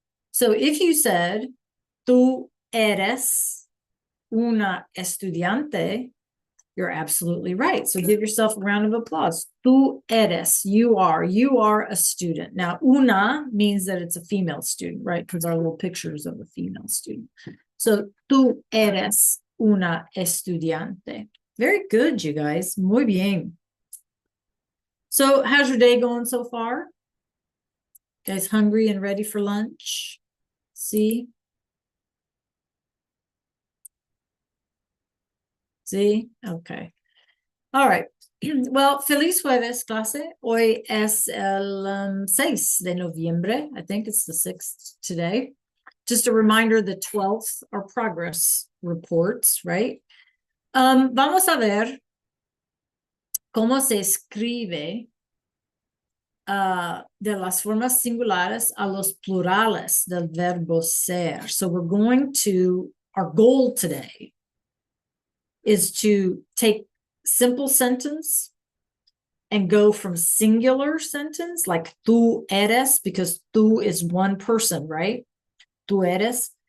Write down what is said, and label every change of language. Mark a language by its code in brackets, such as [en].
[en] So if you said, [es] tú eres una estudiante, [en] you're absolutely right. So give yourself a round of applause. [es] Tú eres, [en] you are a student. Now, una means that it's a female student, right? Because our little pictures of a female student. [es] So tú eres una estudiante. [en] Very good, you guys. [es] Muy bien. [en] So how's your day going so far? Guys hungry and ready for lunch? See? See? Okay. All right. Well, [es] feliz jueves, clase. Hoy es el 6 de noviembre. [en] I think it's the 6th today. Just a reminder, the 12th are progress reports, right? [es] Vamos a ver cómo se escribe de las formas singulares a los plurales del verbo ser. [en] So we're going to, our goal today is to take simple sentence and go from singular sentence, like [es] tú eres, [en] because tú is one person, right? [es] Tú eres.